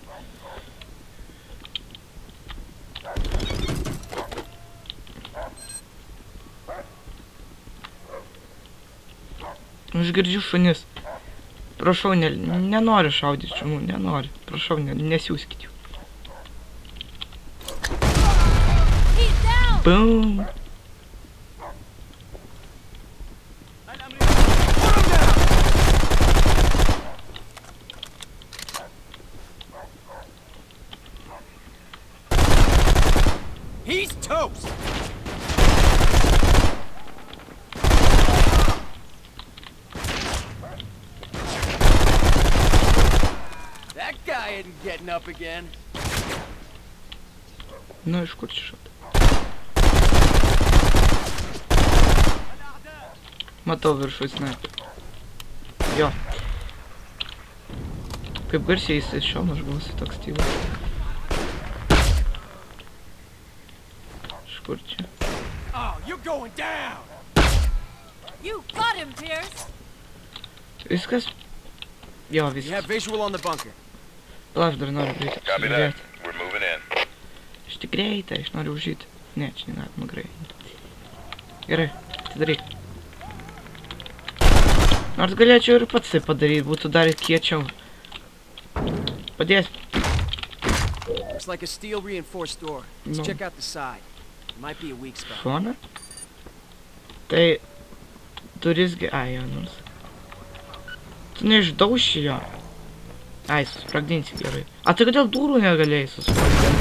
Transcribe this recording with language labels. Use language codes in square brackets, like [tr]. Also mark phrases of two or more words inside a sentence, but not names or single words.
[lt] Aš girdžiu šunis. Prašau, nenoriu šaudyti šunų, nenoriu. Prašau, nesiųskit jų. [en] Boom! He's toast! That guy isn't getting up again. [lt] Nu, iš kur čia šaudė? Matau viršų sniperį. Jo. Kaip garsiai jis iš šio mažgausi toks tylas. Iš kur čia? [en] Oh, you're going down. You got him, Pierce. [lt] Viskas? Jo, [en] You [lt] viskas. [en] have visual on the bunker. [lt] Palauk, dar noriu greitai [en] Copy that. [lt] pasižiūrėti. [en] We're moving in. [lt] Aš tik greitai, aš noriu užžyti. Ne, čia negalima greitai. Gerai, atidaryk. Nors galėčiau ir pats tai padaryti, būtų dar kiečiau. Padės. [en] Looks like a steel reinforced door. Let's No. check out the side. It might be a weak spot. [lt] Šoną? Tai durisgi... Ai, jo, nors. Tu neišdauši jo. Ai, suspragdinsi gerai. A, tai kodėl durų negalėjai suspragdinti?